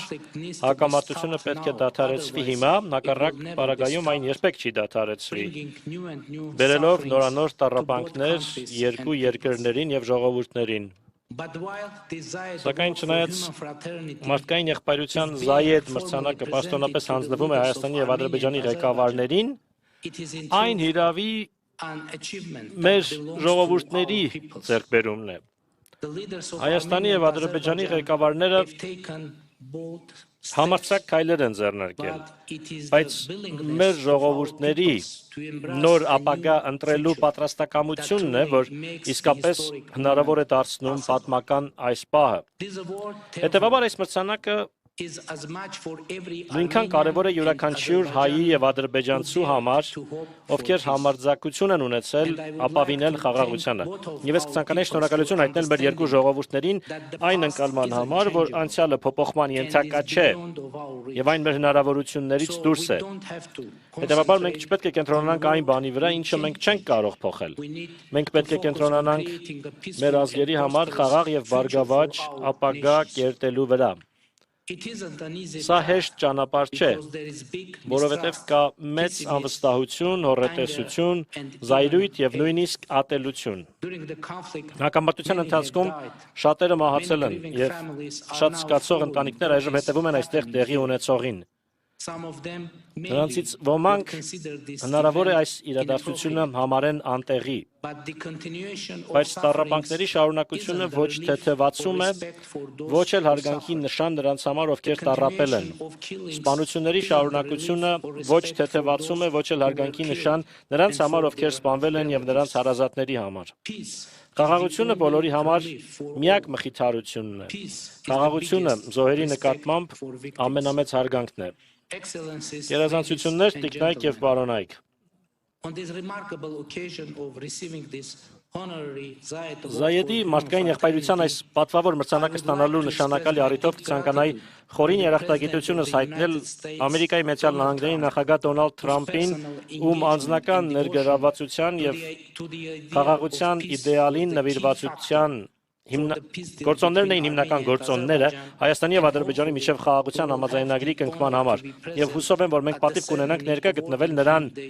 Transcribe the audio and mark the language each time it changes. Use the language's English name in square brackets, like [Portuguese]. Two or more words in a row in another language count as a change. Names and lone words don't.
[Armenian] հակամարտությունը պետք է դադարեցվի հիմա, հակառակ պարագայում այն երբեք չի դադարեցվի, բերելով նորանոր տառապանքներ երկու երկրներին եւ ժողովուրդներին։ Սակայն չնայած մարդկային եղբայրության Զայեդ մրցանակը պաշտոնապես հանձնվում է Հայաստանի եւ Ադրբեջանի ղեկավարներին, այն հիրավի մեր ժողովուրդների ձեռքբերումն է։ Հայաստանի եւ Ադրբեջանի ղեկավարները [English] bold [Armenian] Համարձակ քայլեր են ձեռնարկել, [English] but it is [Armenian] բայց [English] the [Armenian] մեր [English] willingness [Armenian] ժողովուրդների [English] to embrace [Armenian] նոր [English] a [Armenian] ապագա [English] new [Armenian] ընտրելու [English] future [Armenian] պատրաստակամությունն է, [English] that [Armenian] որ [English] truly makes [Armenian] իսկապես [English] historic [Armenian] հնարավոր է [English] moment [Armenian] դարձնում [English] possible. [Armenian] պատմական այս պահը։ [English] This award, [Armenian] Հետևաբար այս մրցանակը [English] is as much for every [Armenian] նույնքան [English] Armenian [Armenian] կարևոր է [English] and [Armenian] յուրաքանչյուր հայի [English] Azerbaijani [Armenian] եւ ադրբեջանցու համար, [English] to hope for [Armenian] ովքեր [English] peace. [Armenian] համարձակություն են ունեցել [English] And I would [Armenian] ապավինել [English] like to [Armenian] խաղաղությանը։ [English] thank both of [Armenian] Եվ ես [English] our [Armenian] կցանկանայի [English] peoples [Armenian] շնորհակալություն [English] for [Armenian] հայտնել մեր երկու [English] understanding [Armenian] ժողովուրդներին [English] that the [Armenian] այն [English] past [Armenian] ընկալման [English] is [Armenian] համար, որ [English] unchangeable [Armenian] անցյալը փոփոխման [English] and [Armenian] ենթակա [English] is [Armenian] չէ [English] beyond of our reach. [Armenian] եւ այն մեր հնարավորություններից [English] So [Armenian] դուրս [English] we [Armenian] է։ [English] don't have to [Armenian] Հետևաբար մենք [English] concentrate [Armenian] չպետք է կենտրոնանանք [English] on [Armenian] այն [English] what [Armenian] բանի վրա, [English] we [Armenian] ինչը մենք [English] can't [Armenian] չենք [English] change. [Armenian] կարող փոխել։ [English] We need [Armenian] Մենք [English] to [Armenian] պետք է [English] focus on [Armenian] կենտրոնանանք [English] creating a peaceful [Armenian] մեր [English] and [Armenian] ազգերի համար [English] prosperous [Armenian] խաղաղ եւ [English] future for [Armenian] բարգավաճ [English] our [Armenian] ապագա [English] nations. [Armenian] կերտելու վրա։ [English] It isn't an easy [Armenian] Սա [English] path [Armenian] հեշտ ճանապարհ չէ, [English] because there is big [Armenian] որովհետև [English] mistrust, [Armenian] կա մեծ [English] pessimism, [Armenian] անվստահություն, հոռետեսություն, զայրույթ եւ նույնիսկ ատելություն։ [English] during the conflict. [Armenian] Հակամարտության [English] Many have [Armenian] ընթացքում [English] died. [Armenian] շատերը մահացել են [English] Many grieving [Armenian] եւ [English] families are [Armenian] շատ [English] now [Armenian] զգացող [English] following [Armenian] ընտանիքներ [English] what [Armenian] այժմ [English] is [Armenian] հետևում են այստեղ [English] happening [Armenian] տեղի [English] here. [Armenian] ունեցողին։ [English] Some of them maybe [Armenian] Նրանցից [English] would [Armenian] ոմանք [English] consider this [Armenian] հնարավոր է [English] event [Armenian] այս իրադարձությունը [English] inappropriate. [Armenian] համարեն անտեղի, [English] But the continuation of [Armenian] բայց [English] sufferings [Armenian] տառապանքների շարունակությունը [English] isn't the [Armenian] ոչ [English] relief [Armenian] թեթևացում [English] or [Armenian] է, [English] respect for those [Armenian] ոչ էլ [English] who [Armenian] հարգանքի [English] suffer. [Armenian] նշան նրանց համար, [English] The [Armenian] ովքեր տառապել են։ [English] continuation of killings [Armenian] Սպանությունների [English] isn't the [Armenian] շարունակությունը [English] relief or [Armenian] ոչ [English] respect for [Armenian] թեթևացում է, [English] those [Armenian] ոչ էլ [English] who were [Armenian] հարգանքի [English] killed [Armenian] նշան նրանց [English] and [Armenian] համար, [English] for [Armenian] ովքեր [English] their [Armenian] սպանվել են եւ նրանց [English] relatives. [Armenian] հարազատների համար։ [English] Peace is [Armenian] Խաղաղությունը [English] the [Armenian] բոլորի [English] only [Armenian] համար [English] relief for [Armenian] միակ [English] all. [Armenian] մխիթարությունն է։ [English] Peace is the [Armenian] Խաղաղությունը [English] biggest [Armenian] զոհերի [English] respect [Armenian] նկատմամբ [English] for victims. [Armenian] ամենամեծ հարգանքն է։ [English] Excellencies, [Armenian] Գերազանցություններ, [English] ladies and [Armenian] տիկնայք եւ [English] gentlemen, [Armenian] պարոնայք։ [English] on this remarkable occasion of receiving this honorary Zayed Award [Armenian] Զայեդի [English] for [Armenian] մարդկային [English] human [Armenian] եղբայրության այս [English] fraternity, [Armenian] պատվավոր մրցանակը ստանալու նշանակալի առիթով կցանկանայի խորին երախտագիտությունս հայտնել Ամերիկայի Միացյալ Նահանգների նախագահ Դոնալդ Թրամփին, ում անձնական ներգրավվածության եւ խաղաղության իդեալին նվիրվածության գործոններն էին հիմնական գործոնները Հայաստանի եւ Ադրբեջանի միջև խաղաղության համաձայնագրի կնքման համար եւ հուսով եմ, որ մենք պատիվ կունենանք ներկա գտնվել նրան